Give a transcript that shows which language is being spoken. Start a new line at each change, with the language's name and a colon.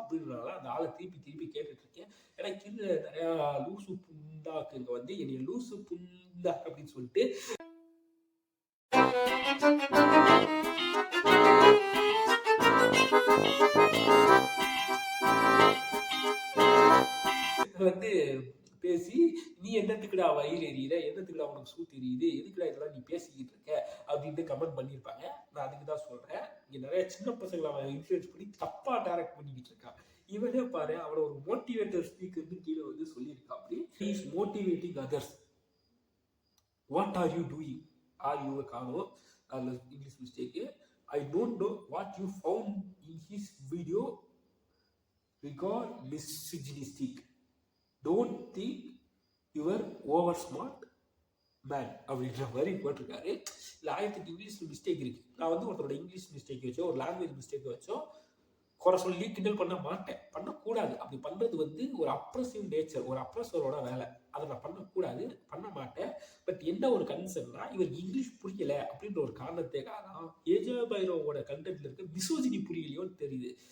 Tamil: அப்படின்றனால அந்த ஆளை திருப்பி கேட்டுட்டு இருக்கேன். ஏன்னா கீழே நிறையா லூசு புண்டாக்குங்க வந்து என்னைய லூசு புண்டா அப்படின்னு சொல்லிட்டு வந்து பேசி நீ என்னத்துக்குடா வயிறு எரியுற, என்னத்துக்குடா உனக்கு சூ தெரியுது, எதுக்குடா இதெல்லாம் நீ பேசிக்கிட்டு இருக்க அப்படின்ட்டு கமெண்ட் பண்ணியிருப்பாங்க. நான் அதுக்கு தான் சொல்றேன், இங்க நிறைய சின்ன பசங்களை அவன் இன்ஃப்ளூயன்ஸ் பண்ணி தப்பா டைரக்ட் பண்ணிக்கிட்டு இருக்கான். இவனே பாரு, அவனை ஒரு மோட்டிவேட்டர் ஸ்பீக்கர்னு கீழே வந்து சொல்லியிருக்கான்.
English: அப்படி he is motivating others. What are you doing? Are you a Kano? English mistake. I don't know what you found in his video regard misogynistic. Don't think you are over smart man
Tamil: அப்படின்ற மாதிரி போட்டிருக்காரு. இல்லை 1008 English mistake இருக்கு. நான் வந்து ஒருத்தரோட English mistake வச்சோ ஒரு லாங்குவேஜ் மிஸ்டேக் வச்சோ குறை சொல்லி கிண்டல் பண்ண மாட்டேன், பண்ணக்கூடாது. அப்படி பண்றது வந்து ஒரு அப்ரஸிவ் நேச்சர், ஒரு அப்ரஸரோட வேலை. அதை நான் பண்ணக்கூடாது, பண்ண மாட்டேன். பட் என்ன ஒரு கன்சர்ன்னா, இவருக்கு இங்கிலீஷ் புரியல அப்படின்ற ஒரு காரணத்துக்காக ஏஜே பைரோவோட கண்டென்ட்ல இருக்க மிசோஜினி புரியலையோன்னு தெரியுது.